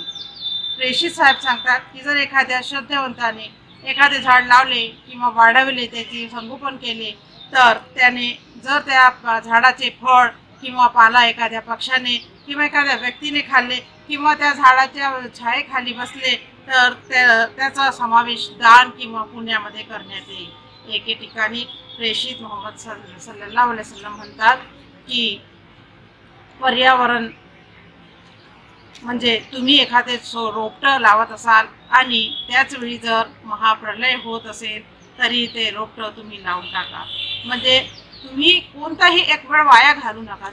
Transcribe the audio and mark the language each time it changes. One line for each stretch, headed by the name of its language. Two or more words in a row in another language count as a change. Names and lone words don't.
Marathi: प्रेषित साहेब सांगतात की जर एखाद्या श्रद्धावंताने एखादे झाड लावले किंवा वाढवले, त्याचे संगोपन केले तर त्याने जर त्या झाडाचे फळ किंवा पाला एखाद्या पक्षाने किंवा एखाद्या व्यक्तीने खाल्ले किंवा त्या झाडाच्या छायेखाली बसले तर त्याचा समावेश दान किंवा पुण्यामध्ये करण्यात येईल. एके ठिकाणी प्रेषित मोहम्मद
Arabic: صلى الله عليه وسلم
Marathi: म्हणतात की पर्यावरण म्हणजे तुम्ही एखादे रोपटं लावत असाल आणि त्याचवेळी जर महाप्रलय होत असेल तरी ते रोपटं तुम्ही लावून टाका. म्हणजे तुम्ही कोणताही एक वेळ वाया घालू नका.